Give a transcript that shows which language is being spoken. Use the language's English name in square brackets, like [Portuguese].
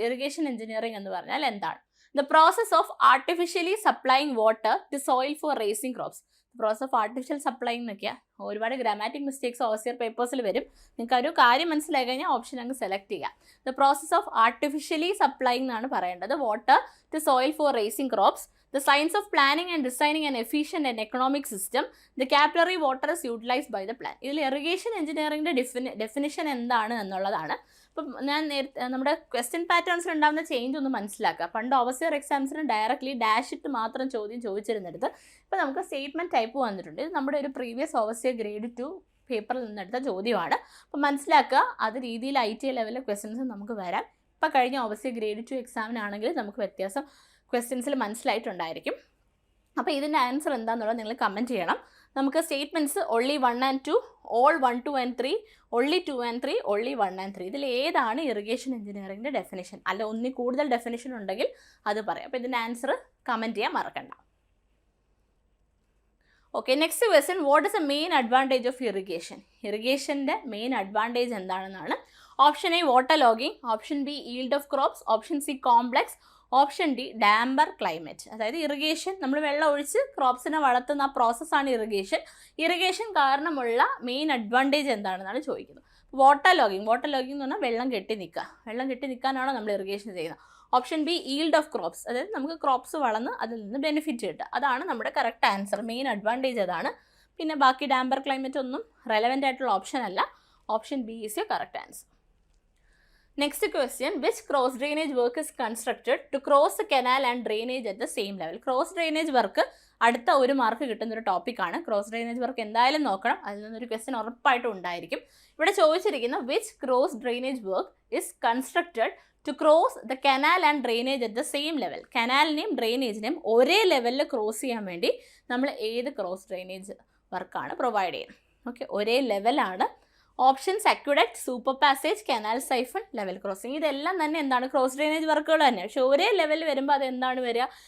[Malayalam] Irrigation engineering എന്ന് പറഞ്ഞാൽ എന്താണ്? [English] The process of artificially supplying water to soil for raising crops. [Malayalam] Process of artificial supplying എന്നൊക്കെയാണ്. ഒരുപാട് grammatic mistakes overseer പേപ്പേഴ്സിൽ വരും. നിങ്ങൾക്ക് ഒരു കാര്യം മനസ്സിലായി കഴിഞ്ഞാൽ ഓപ്ഷൻ അങ്ങ് സെലക്ട് ചെയ്യാം. [English] the process of artificially supplying [Malayalam] എന്നാണ് പറയേണ്ടത്. [English] Water to soil for raising crops. The science of planning and designing an efficient and economic system. The capillary water is utilized by the plant. [Malayalam] ഇതിൽ irrigation എഞ്ചിനീയറിംഗിൻ്റെ definition എന്താണ് എന്നുള്ളതാണ്. അപ്പം ഞാൻ നമ്മുടെ question പാറ്റേൺസിൽ ഉണ്ടാകുന്ന change ഒന്ന് മനസ്സിലാക്കുക. പണ്ട് ഓവർസിയർ എക്സാംസിന് ഡയറക്റ്റ്ലി ഡാഷ് ഇട്ട് മാത്രം ചോദ്യം ചോദിച്ചിരുന്നിടത്ത് ഇപ്പോൾ നമുക്ക് സ്റ്റേറ്റ്മെൻറ്റ് ടൈപ്പ് വന്നിട്ടുണ്ട്. ഇത് നമ്മുടെ ഒരു പ്രീവിയസ് ഓവർസിയർ ഗ്രേഡ് 2 പേപ്പറിൽ നിന്നെടുത്ത ചോദ്യമാണ്. അപ്പം മനസ്സിലാക്കുക, അത് രീതിയിൽ ITA ലെവലിലെ ക്വസ്റ്റ്യൻസ് നമുക്ക് വരാം. ഇപ്പോൾ കഴിഞ്ഞ ഓവർസിയർ ഗ്രേഡ് 2 എക്സാമിനാണെങ്കിൽ നമുക്ക് വ്യത്യാസം ക്വസ്റ്റ്യൻസിൽ മനസ്സിലായിട്ടുണ്ടായിരിക്കും. അപ്പോൾ ഇതിൻ്റെ ആൻസർ എന്താണെന്നുള്ളത് നിങ്ങൾ കമൻറ്റ് ചെയ്യണം. [English] നമുക്ക് statements only 1 and 2, all 1, 2 and 3, only 2 and 3, only 1 and 3. [Malayalam] ഇതിൽ ഏതാണ് ഇറിഗേഷൻ എഞ്ചിനീയറിംഗിൻ്റെ ഡെഫിനിഷൻ? അല്ല ഒന്നിൽ കൂടുതൽ ഡെഫിനിഷൻ ഉണ്ടെങ്കിൽ അത് പറയാം. അപ്പോൾ ഇതിൻ്റെ ആൻസർ കമൻറ്റ് ചെയ്യാൻ മറക്കണ്ട. [English] Okay, next question, what is a main advantage of irrigation? [Malayalam] ഇറിഗേഷൻ്റെ main advantage എന്താണെന്നാണ്. [English] Option A water logging, option B yield of crops, option C complex, option D damper climate. [Malayalam] അതായത് irrigation നമ്മൾ വെള്ളം ഒഴിച്ച് ക്രോപ്സിനെ വളർത്തുന്ന ആ പ്രോസസ്സാണ് ഇറിഗേഷൻ. ഇറിഗേഷൻ കാരണമുള്ള main advantage എന്താണെന്നാണ് ചോദിക്കുന്നത്. വാട്ടർ ലോഗിങ് എന്ന് പറഞ്ഞാൽ വെള്ളം കെട്ടി നിൽക്കുക. വെള്ളം കെട്ടി നിൽക്കാനാണോ നമ്മൾ ഇറിഗേഷൻ ചെയ്യുന്നത്. [English] option B yield of crops, [Malayalam] അതായത് നമുക്ക് ക്രോപ്സ് വളർന്ന് അതിൽ നിന്ന് ബെനിഫിറ്റ് കിട്ടുക. അതാണ് നമ്മുടെ കറക്റ്റ് ആൻസർ. മെയിൻ അഡ്വാൻറ്റേജ് അതാണ്. പിന്നെ ബാക്കി ഡാമ്പർ ക്ലൈമറ്റ് ഒന്നും റെലവൻ്റ് ആയിട്ടുള്ള ഓപ്ഷൻ അല്ല. [English] Option B is the correct answer. Next question, which cross drainage work is constructed to cross the canal and drainage at the same level? [Malayalam] Cross drainage work അടുത്ത ഒരു mark കിട്ടുന്ന ഒരു ടോപ്പിക്കാണ്. Cross drainage work എന്തായാലും നോക്കണം. അതിൽ നിന്നൊരു question ഉറപ്പായിട്ടും ഉണ്ടായിരിക്കും. ഇവിടെ ചോദിച്ചിരിക്കുന്ന [English] which cross drainage work is constructed to cross the canal and drainage at the same level? [Malayalam] കനാലിനെയും ഡ്രെയിനേജിനെയും ഒരേ ലെവലിൽ ക്രോസ് ചെയ്യാൻ വേണ്ടി നമ്മൾ ഏത് ക്രോസ് ഡ്രെയിനേജ് വർക്കാണ് പ്രൊവൈഡ് ചെയ്യുന്നത്? ഓക്കെ, ഒരേ ലെവലാണ്. Options aqueduct, super passage, canal siphon, level crossing. ഇതെല്ലാം തന്നെ എന്താണ്? ക്രോസ് ഡ്രെയിനേജ് വർക്കുകൾ തന്നെ. പക്ഷേ ഒരേ ലെവലിൽ വരുമ്പോൾ അത് എന്താണ് വരിക?